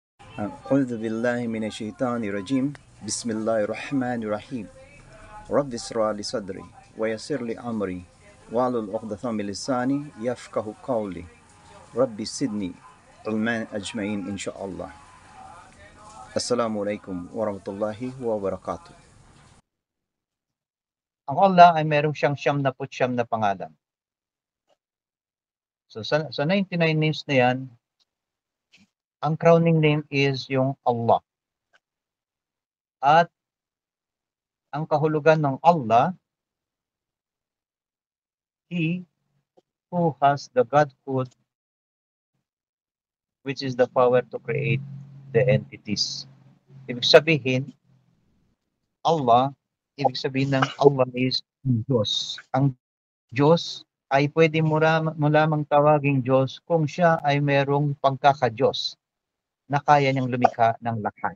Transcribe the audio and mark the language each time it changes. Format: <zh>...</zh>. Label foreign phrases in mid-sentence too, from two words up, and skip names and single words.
<ar>أعوذ بالله من الشيطان الرجيم بسم الله الرحمن الرحيم رب اشرح لي صدري ويسر لي أمري واحلل عقدة من لساني يفقه قولي رب زدني علما أجمعين إن شاء الله. السلام عليكم ورحمة الله وبركاته.</ar> <tl>Ang Allah ay merong siyang siyam na pangalan. So sa 99 names na yan, ang</tl> <en>crowning name is</en> <tl>yung Allah. At ang kahulugan ng</tl> <en>Allah, He who has the Godhood, which is the power to create the entities.</en> <tl>Ibig sabihin, ibig sabihin ng Allah is Diyos. Ang Diyos ay pwede mo lamang tawaging Diyos kung siya ay merong pagkaka-Diyos na kaya niyang lumikha ng lahat.</tl>